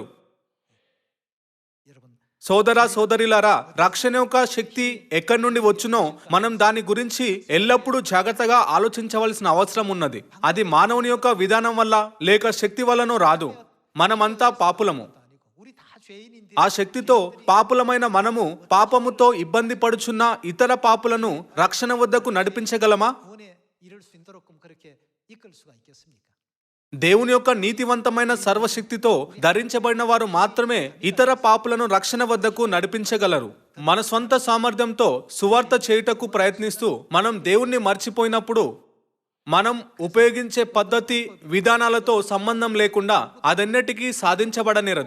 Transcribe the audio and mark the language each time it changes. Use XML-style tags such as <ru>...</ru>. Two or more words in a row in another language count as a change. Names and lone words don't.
<ko>여러분</ko> <te>సోదరా సోదరిలారా, రక్షణ యొక్క శక్తి ఎక్కడి నుండి వచ్చునో మనం దాని గురించి ఎల్లప్పుడూ జాగ్రత్తగా ఆలోచించవలసిన అవసరం ఉన్నది. అది మానవుని యొక్క విధానం వల్ల లేక శక్తి వల్లనో రాదు. మనమంతా పాపులము.</te> <ko>아니고 우리 다 죄인인데</ko> <te>ఆ శక్తితో పాపులమైన మనము పాపముతో ఇబ్బంది పడుచున్న ఇతర పాపులను రక్షణ వద్దకు నడిపించగలమా?</te> <ko>구원에 이를 수 있도록끔 그렇게 이끌 수가 있겠습니까?</ko> <te>దేవుని యొక్క నీతివంతమైన సర్వశక్తితో ధరించబడిన వారు మాత్రమే ఇతర పాపులను రక్షణ వద్దకు నడిపించగలరు. మన సొంత సామర్థ్యంతో సువార్త చేయుటకు ప్రయత్నిస్తూ మనం దేవుణ్ణి మర్చిపోయినప్పుడు మనం ఉపయోగించే పద్ధతి విధానాలతో సంబంధం లేకుండా అదన్నిటికీ సాధించబడనిరదు.</te>